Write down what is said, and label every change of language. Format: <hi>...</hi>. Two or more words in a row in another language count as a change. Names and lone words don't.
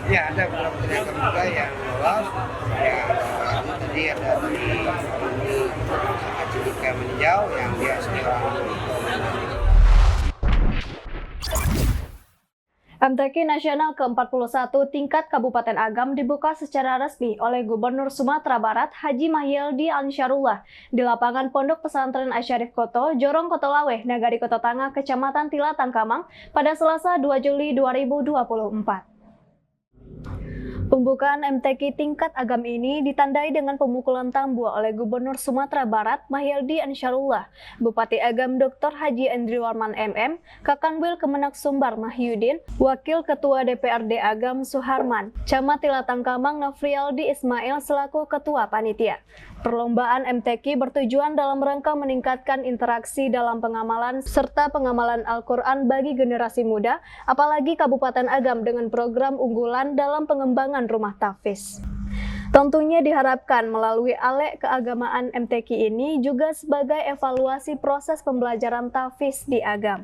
<id>Ya, ada Putri Agam juga yang lolos. Ya, tadi ada dari Acilika Meninjau yang dia seorang MTQ Nasional ke-41 tingkat Kabupaten Agam dibuka secara resmi oleh Gubernur Sumatera Barat Haji Mahyildi Ansyarullah di lapangan Pondok Pesantren Asyarif Koto, Jorong Kotolaweh, Nagari Koto Tangah, Kecamatan Tilatang Kamang pada Selasa 2 Juli 2024. Pembukaan MTQ tingkat Agam ini ditandai dengan pemukulan tambua oleh Gubernur Sumatera Barat Mahyildi Ansyarullah, Bupati Agam Dr. Haji Endriwarman MM, Kakanwil Kemenak Sumbar Mahyudin, Wakil Ketua DPRD Agam Suharman, Camat Tilatang Kamang Nofrialdi Ismail selaku Ketua Panitia. Perlombaan MTQ bertujuan dalam rangka meningkatkan interaksi dalam pengamalan serta pengamalan Al-Quran bagi generasi muda, apalagi Kabupaten Agam dengan program unggulan dalam pengembangan rumah tahfiz. Tentunya diharapkan melalui ALEK keagamaan MTQ ini juga sebagai evaluasi proses pembelajaran tahfiz di Agam.</id>